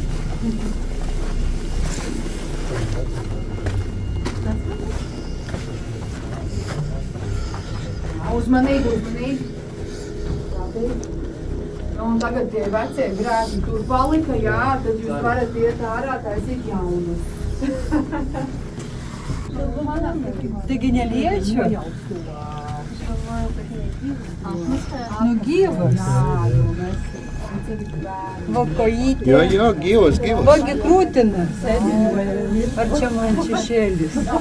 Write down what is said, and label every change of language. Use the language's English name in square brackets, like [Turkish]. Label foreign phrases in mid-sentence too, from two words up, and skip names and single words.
[Latvian] Uzmanīgi, uzmanīgi. Un tagad tie vecie grēki tur palika, jā, tad jūs varat iet ārā, taisīt jaunus. [Lithuanian] Taigi neliečia? Nu gyvas. Va kojytė. Jo, gyvas. Va gi krūtina. Ar čia man šešėlis?